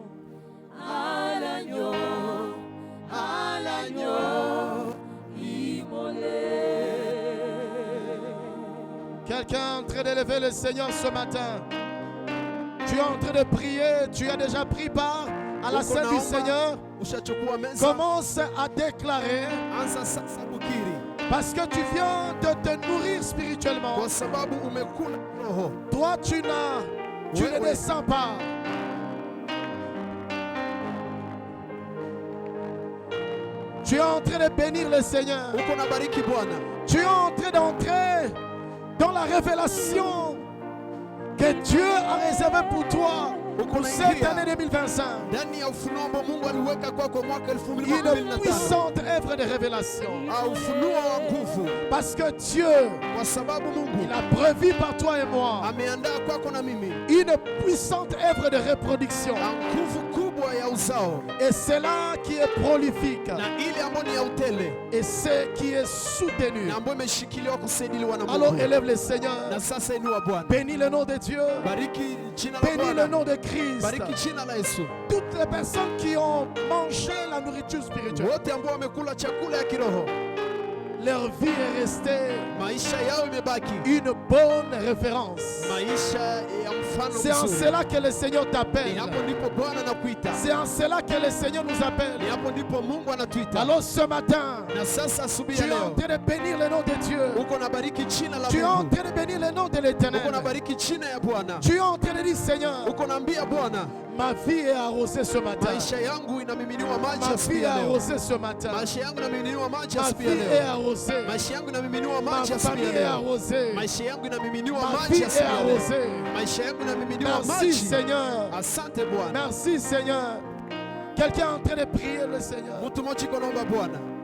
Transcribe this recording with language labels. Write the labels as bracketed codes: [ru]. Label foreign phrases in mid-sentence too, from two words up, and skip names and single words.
[fr] À l'agneau. À l'agneau immolé. Quelqu'un est en train d'élever le Seigneur ce matin. Tu es en train de prier. Tu as déjà pris part à la scène du Seigneur. [sw] Ushachukua meza, [fr] Commence à déclarer. [sw] anza sasa kukiri, [fr] Parce que tu viens de te nourrir spirituellement. [sw] kwa sababu umekula roho. [fr] Toi, tu Oui, ne oui. descends pas. Tu es en train de bénir le Seigneur. [sw] Uko na bariki Bwana, [fr] Tu es en train d'entrer dans la révélation que Dieu a réservée pour toi pour cette année 2025. [sw] ndani ya ufunuo ambao Mungu aliweka kwako mwaka [fr] Une 2025, puissante œuvre de révélation. [sw] ufunuo wa nguvu, [fr] Parce que Dieu, [sw] kwa sababu [fr] il [sw] Mungu [fr] a prévu par toi et moi [sw] ameandaa kwako na mimi [fr] une puissante œuvre de reproduction. [sw] na nguvu kubwa ya uzao, [fr] Et c'est là qui est prolifique. [sw] na ile ambayo ni ya utele, [fr] Et c'est qui est soutenu. [sw] na ambayo imeshikiliwa kusaidiliwa na [fr] Alors [sw] Mungu. [fr] élève le Seigneur. [sw] Na sasa inua Bwana, [fr] Bénis le nom de Dieu. [sw] bariki jina la [fr] Bénis le [sw] Bwana, [fr] nom de Christ. [sw] bariki jina la Yesu. [fr] Toutes les personnes qui ont mangé la nourriture spirituelle, [sw] Wote ambao wamekula chakula ya kiroho, [fr] leur vie est restée [sw] maisha yao imebaki [fr] une bonne référence. [sw] maisha ya mfano [fr] C'est en [sw] mzuri. [fr] cela que le Seigneur [sw] Ni [fr] t'appelle. [sw] hapo ndipo Bwana anakuita, [fr] C'est en cela que le Seigneur nous [sw] ni [fr] appelle. [sw] hapo ndipo Mungu anatuita. [fr] Alors ce matin, [sw] Na sasa asubuhi [fr] tu [sw] ya [fr] es en [sw] leo [fr] train de bénir le nom de Dieu. [sw] uko na bariki jina la [fr] Tu es en [sw] Mungu, [fr] train de bénir le nom de [sw] uko na [fr] l'Éternel. [sw] bariki jina ya Bwana, [fr] Tu es en train de dire, Seigneur, [sw] uko naambia Bwana, [fr] ma vie est arrosée ce matin. [sw] maisha yangu inamiminiwa maji [fr] Ma [sw] asubuhi [fr] vie est [sw] ya leo, [fr] arrosée ce matin. [sw] maisha yangu inamiminiwa maji [fr] Ma [sw] asubuhi ya [fr] vie est [sw] leo, [fr] arrosée. [sw] maisha yangu inamiminiwa [fr] Ma [sw] maji asubuhi [fr] famille [sw] ya [fr] est [sw] leo, [fr] arrosée. [sw] maisha yangu inamiminiwa [fr] Ma [sw] maji [fr] vie est [sw] asubuhi ya leo, [fr] arrosée. [sw] maisha yangu inamiminiwa [fr] Merci [sw] maji. [fr] Seigneur. [sw] Asante Bwana. [fr] Merci Seigneur. Quelqu'un est en train de prier le Seigneur. [sw] Mtu mmoja iko naomba Bwana,